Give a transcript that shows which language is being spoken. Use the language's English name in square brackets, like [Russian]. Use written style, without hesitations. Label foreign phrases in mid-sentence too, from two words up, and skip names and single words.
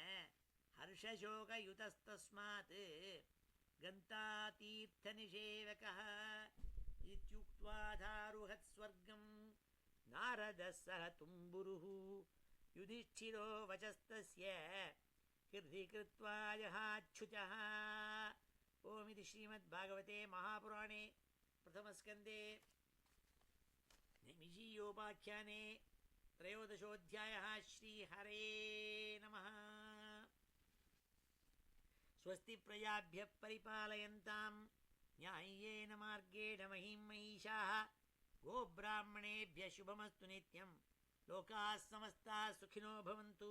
[Sanskrit] हर्षशोकयुतस्तस्मात् गन्ता तीर्थनिषेवकः इत्युक्त्वाथारुहत् स्वर्गं नारदः सह तुम्बुरुः युधिष्ठिरो वचस्तस्य कृति कृत्वा जहाच्छुचः. ॐ इति श्रीमद्भागवते महापुराणे प्रथमस्कन्धे நிமிஷீயோபாख्याने त्रयोदशोऽध्यायः. श्रीहरे नमः. स्वस्ति प्रजाभ्यः परिपालयन्तां न्याय्येन मार्गेण महीं महिषाः गोब्राह्मणेभ्यः शुभमस्तु नित्यं लोकाः समस्ताः सुखिनो भवन्तु.